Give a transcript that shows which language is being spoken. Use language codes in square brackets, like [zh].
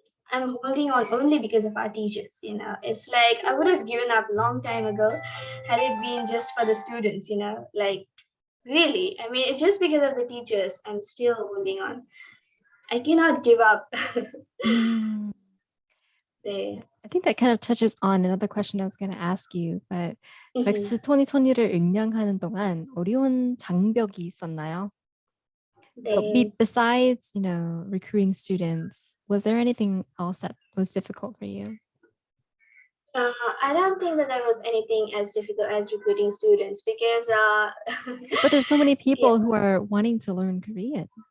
[en] I'm holding on only because of our teachers. It's like I would have given up long time ago had it been just for the students. Like really. I mean, it's just because of the teachers. I'm still holding on. I cannot give up. Mm. [ko] 네. [en] I think that kind of touches on another question I was going to ask you, but Mhm. [ko] 글렉스 2020를 응량하는 동안 어려운 장벽이 있었나요? [en] So [ko] 네. [en] besides, recruiting students, was there anything else that was difficult for you? I don't think that there was anything as difficult as recruiting students because, But there's so many yeah, people who are wanting to learn Korean.